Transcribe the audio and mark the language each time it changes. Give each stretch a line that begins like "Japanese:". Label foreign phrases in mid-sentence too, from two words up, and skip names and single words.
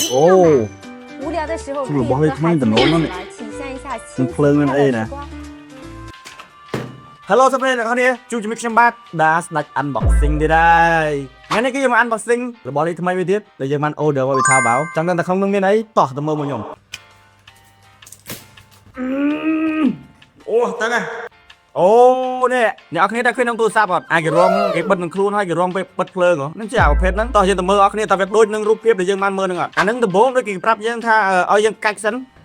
Chinese: 无聊的时候可以是不是不会和孩子突然怎么了呢们一起玩，体现一下轻
Khmer: ភ្លើង
Chinese: 松
Khmer: មាន
Chinese: 快
Khmer: អី
Chinese: 乐
Khmer: ណា
Chinese: 时光。
Khmer: Hello សួស្តីអ្នកនរគ្នាជួបជាមួយខ្ញុំបាទដាស្ដាច់ unboxing ទៀតហើយថ្ងៃនេះគឺយើងមក unboxing របស់លេខថ្មីមួយទៀតដែលយើងបាន order មកពី Taobao ចង់ដឹងថាក្នុងនោះមានអីតោះទៅមើលមកខ្ញុំអូតើណាអូនេះអ្នកនរគ្នាតែឃើញក្នុងទូរស័ព្ទអត់អាចគេរងគេបិទនឹងខ្លួនហើយគេរងពេលបិទភ្លើងហ្នឹងជាអាប្រភេទហ្នឹងតោះយើងទៅមើលអ្នកនរគ្នាតើវាដូចនឹងរូបភាពដែលយើងបានមើលហ្នឹងអត់អាហ្នឹងដំបូងដូចគេប្រាប់យើងថាឲ្យយើងកាច់សិន